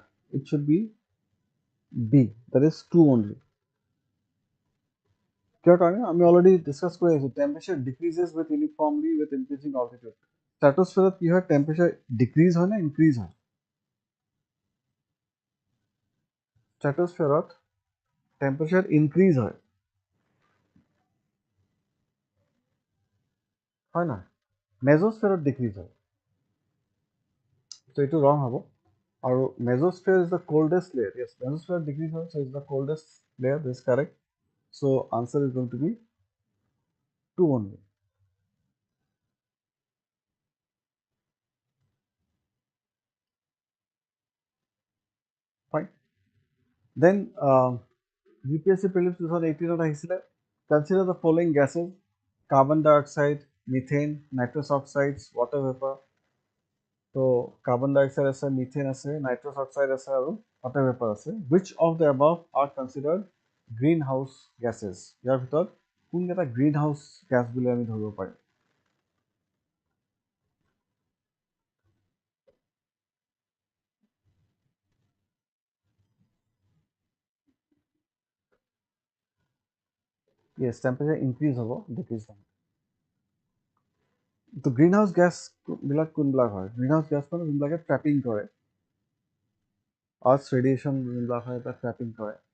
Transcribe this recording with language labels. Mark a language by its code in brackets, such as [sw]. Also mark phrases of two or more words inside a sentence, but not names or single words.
[en] It should be B. That is 2 only. [as] কিয় কাৰণে আমি [en] already discuss [as] কৰি আহিছোঁ, [en] temperature decreases with uniformly with increasing altitude. [as] ষ্ট্ৰেটোস্ফিয়াৰত কি হয়, টেম্পাৰেচাৰ ডিক্ৰিজ হয় নে ইনক্ৰিজ হয়? ষ্ট্ৰেটোস্ফিয়াৰত টেম্পাৰেচাৰ ইনক্ৰিজ হয়, হয় নহয়? মেজোস্ফিয়াৰত ডিক্ৰিজ হয়। ত' এইটো ৰং হ'ব। [en] আৰু mesosphere is the coldest layer. য়েছ, [as] মেজোস্ফিয়াৰত ডিক্ৰিজ হয়, [en] so is the coldest layer, this correct. so answer is going to be 2 only. Fine. Then UPSC Prelims 2018 আহিছিলে, consider the following gases: carbon dioxide, methane, nitrous oxides, water vapor. So carbon dioxide আছে, methane আছে, nitrous oxide আছে আৰু water vapor আছে. Which of the above are considered greenhouse gases? [as] ইয়াৰ ভিতৰত কোনকেইটা [en] greenhouse gas [as] বুলি আমি ধৰিব পাৰিম? [en] Yes, temperature increase হ'ব, decrease নহয়। [as] তো [en] greenhouse gases [as] কোনবিলাক হয়? [en] greenhouse gas [as] মানে যোনবিলাকে ট্ৰেপিং কৰে, [en] earth radiation [as] যোনবিলাক হয় তাত ট্ৰেপিং কৰে।